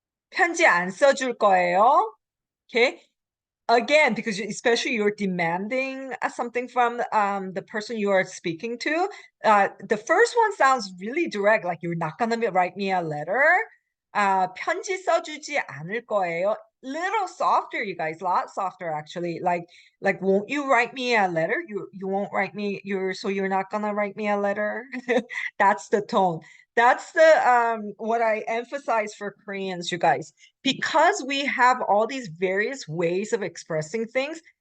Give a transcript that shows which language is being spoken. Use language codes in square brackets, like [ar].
[ko] 편지 안 써줄 거예요? Okay. [en] Again, because especially you're demanding something from the person you are speaking to. The first one sounds really direct, like you're not gonna write me a letter. [ko] 편지 써주지 않을 거예요. [en] Little softer, you guys, a lot softer actually. Like, won't you write me a letter? You won't write me. You're not gonna write me a letter. That's the tone. That's the what I emphasize for Koreans, you guys, because we have all these various ways of expressing things.